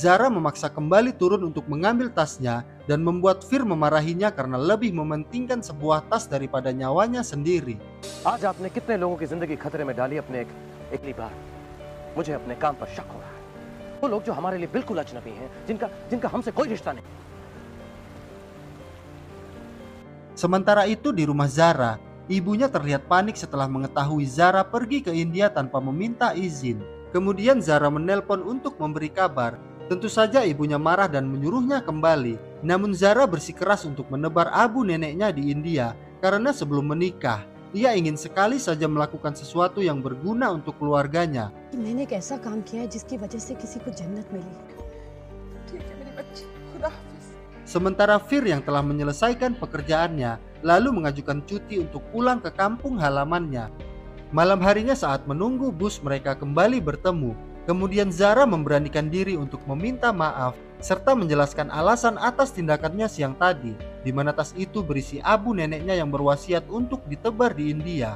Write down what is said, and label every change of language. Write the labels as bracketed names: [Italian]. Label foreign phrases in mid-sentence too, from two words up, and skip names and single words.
[Indonesian] Zara memaksa kembali turun untuk mengambil tasnya dan membuat Fir memarahinya karena lebih mementingkan sebuah tas daripada nyawanya sendiri. [Hindi] आज आपने कितने लोगों की जिंदगी खतरे में डाली अपने एकली बार। मुझे अपने काम पर शक हो रहा है। वो लोग जो हमारे लिए बिल्कुल अजनबी हैं, जिनका हमसे कोई रिश्ता नहीं। [Indonesian] Sementara itu di rumah Zara, ibunya terlihat panik setelah mengetahui Zara pergi ke India tanpa meminta izin. Kemudian Zara menelpon untuk memberi kabar. Tentu saja ibunya marah dan menyuruhnya kembali. Namun Zara bersikeras untuk menebar abu neneknya di India karena sebelum menikah, ia ingin sekali saja melakukan sesuatu yang berguna untuk keluarganya. [Hindi] मैंने एक ऐसा काम किया है जिसकी वजह से किसी को जन्नत मिली। ठीक है मेरी बच्ची, खुदा हाफिज। [Indonesian] Sementara Fir yang telah menyelesaikan pekerjaannya lalu mengajukan cuti untuk pulang ke kampung halamannya. Malam harinya saat menunggu bus mereka kembali bertemu. Kemudian Zara memberanikan diri untuk meminta maaf serta menjelaskan alasan atas tindakannya siang tadi, di mana tas itu berisi abu neneknya yang berwasiat untuk ditebar di India.